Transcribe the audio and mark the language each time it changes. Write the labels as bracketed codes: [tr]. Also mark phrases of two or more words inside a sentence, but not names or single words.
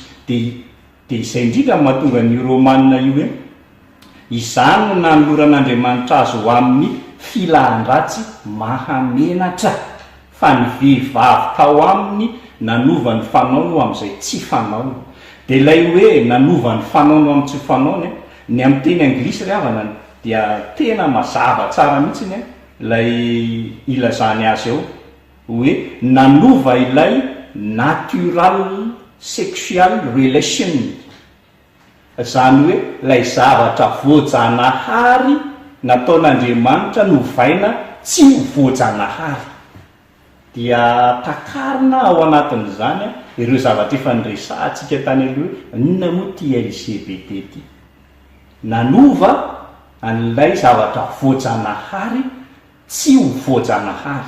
[mg] Dia izay indrindra mahatonga ny Romanina io hoe izany no nanoloran'Andriamanitra azy ho amin'ny filan-dratsy mahamenatra, fa ny vehivavy tao aminy nanova ny fanaony ho amin'izay tsy fanaony. dia ilay hoe nanova ny fanaony amin'ny tsy fanaony ny amin'ny teny anglisy ry havana dia tena mazava tsara mihitsiny ilay ilazany azy ao hoe nanova ilay [en] natural sexual relation, [mg] zany hoe ilay zavatra voajanahary nataon'Andriamanitra novaina tsy ho voajanahary, dia takarina ao anatin'izany ireo zavatra efa niresahantsika tany aloha hoe inona moa ty LGBT ty, nanova an'ilay zavatra voajanahary tsy ho voajanahary.